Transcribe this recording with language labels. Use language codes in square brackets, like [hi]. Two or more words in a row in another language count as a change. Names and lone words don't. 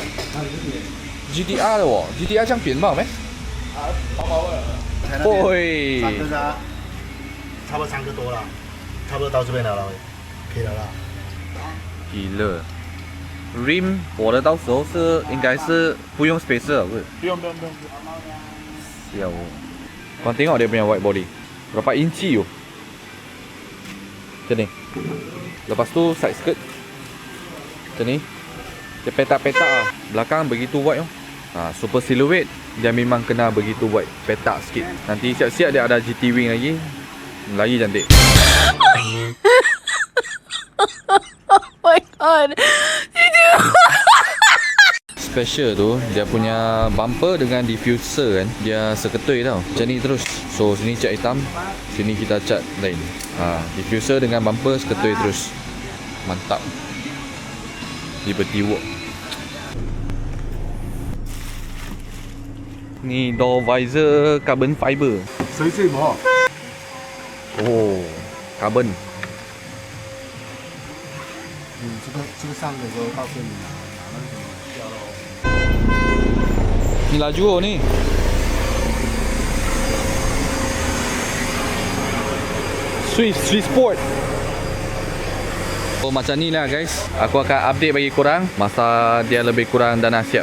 [zh] GTR 的哦 ，GTR 这样扁吧没？薄薄的。会。三个啊，差不多3个多了，差不多到这边了，可以了啦。 gila。Rim 我的到时候是应该是不用 spacer 不是？不用。 [ms] sial. Kau tengok dia punya [en] white body. [ms] Berapa inci tu? Macam ni. Lepas tu side skirt. Macam ni. Dia petak-petak lah. Belakang begitu white tu. [en] Super silhouette. [ms] Dia memang kena begitu white. Petak sikit. Nanti siap-siap dia ada GT wing lagi. Lagi cantik. [en] Oh my god. [ms] Special tu dia punya bumper dengan diffuser kan, dia seketui tau. Macam ni terus. So sini cat hitam, sini kita cat lain. Diffuser dengan bumper seketui terus. Mantap. Liberty Walk. Ni [en] door visor carbon fiber. [zh] 谁最磨？ [ms] Oh, carbon. [zh] 这个上的时候到这里拿那个什么掉了。 [ms] Ni laju oh ni. Swiss Sport. Oh macam ni lah guys. Aku akan update bagi korang masa dia lebih kurang dah nak siap.